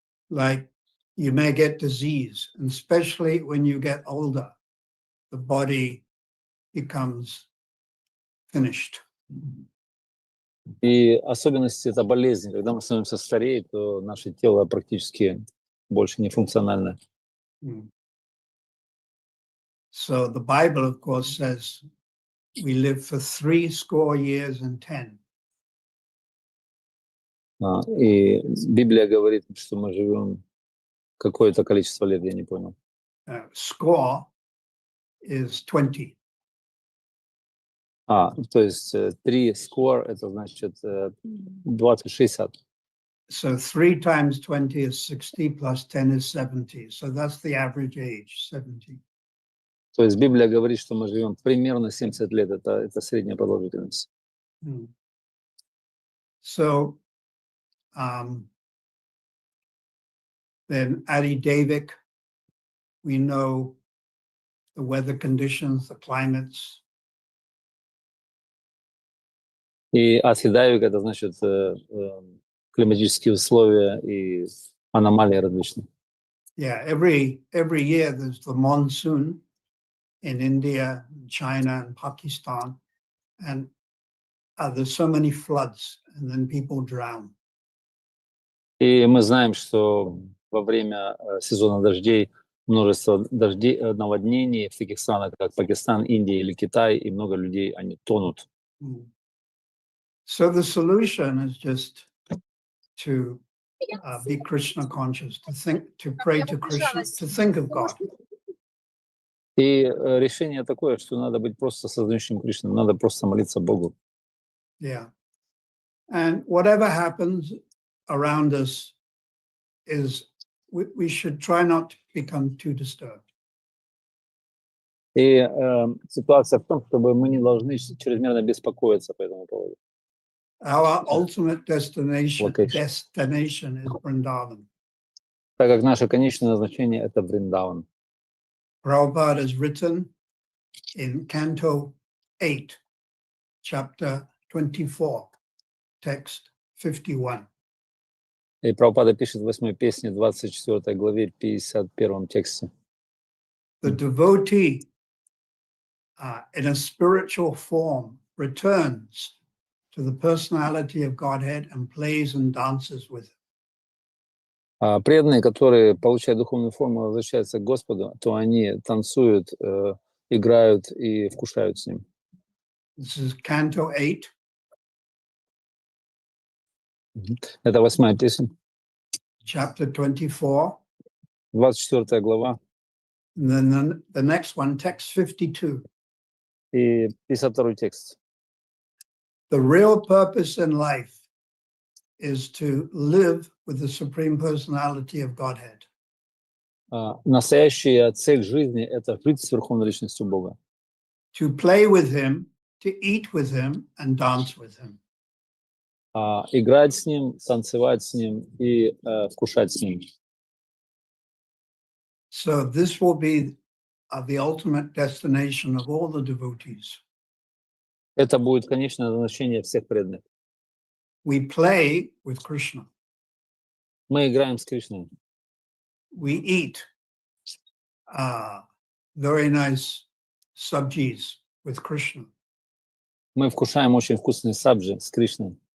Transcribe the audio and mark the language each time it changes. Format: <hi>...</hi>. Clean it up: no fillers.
<en>Like you may get disease, and especially when you get older, the body becomes finished.</en> <ru>И особенность это болезнь. Когда мы становимся старее, то наше тело практически больше не функционально.</ru> <en>So the Bible, of course, says we live for 70 years and 10.</en> <ru>И Библия говорит, что мы живем какое-то количество лет, я не понял.</ru> <en>Score is 20.</en> <ru>То есть 3 score, это значит 20-60.</ru> <en>So 3 times 20 is 60 plus 10 is 70. So that's the average age, 70.</en> <ru>То есть Библия говорит, что мы живем примерно 70 лет, это средняя продолжительность.</ru> <en>So then Adi Devik, we know the weather conditions, the climates.</en> <ru>И Адхидайвик это значит климатические условия и аномалии различные.</ru> <en>Yeah, every year there's the monsoon in India, China, and Pakistan, and there's so many floods, and then people drown.</en> <ru>И мы знаем, что во время сезона дождей множество дождей, наводнений в таких странах, как Пакистан, Индия или Китай, и много людей, они тонут.</ru> <en>So the solution is just to be Krishna conscious, to pray to Krishna, to think of God.</en> <ru>И решение такое, что надо быть просто сознающим Кришну, надо просто молиться Богу.</ru> <en>Yeah. And whatever happens around us is, we should try not to become too disturbed.</en> <ru>И ситуация в том, чтобы мы не должны чрезмерно беспокоиться по этому поводу.</ru> <en>Our ultimate destination is Vrindavan.</en> <ru>Так как наше конечное назначение — это Вриндаван.</ru> <en>Prabhupada has written in Canto 8, Chapter 24, Text 51.</en> <ru>И Прабхупада пишет в 8-й песне, 24 главе, 51 тексте.</ru> <en>The devotee in a spiritual form returns to the personality of Godhead and plays and dances with him.</en> <ru>Преданные, которые получают духовную форму, возвращаются к Господу, то они танцуют, играют и вкушают с ним.</ru> <en>This is Canto 8.</en> <ru>Это 8-я песня.</ru> <en>Chapter 24.</en> <ru>24 глава.</ru> <en>And then the next one, text 52.</en> <ru>И 52 текст.</ru> <en>The real purpose in life is to live with the Supreme Personality of Godhead.</en> <ru>Настоящая цель жизни — это жить с Верховной Личностью Бога.</ru> <en>To play with Him, to eat with Him, and dance with Him.</en> <ru>Играть с Ним, танцевать с Ним и вкушать с Ним.</ru> <en>So this will be the ultimate destination of all the devotees.</en> <ru>Это будет конечное назначение всех преданных.</ru> <en>We play with Krishna.</en> <ru>Мы играем с Кришной.</ru> <en>We eat very nice sabjis with Krishna.</en> <ru>Мы вкушаем очень вкусные сабджи с Кришной.</ru>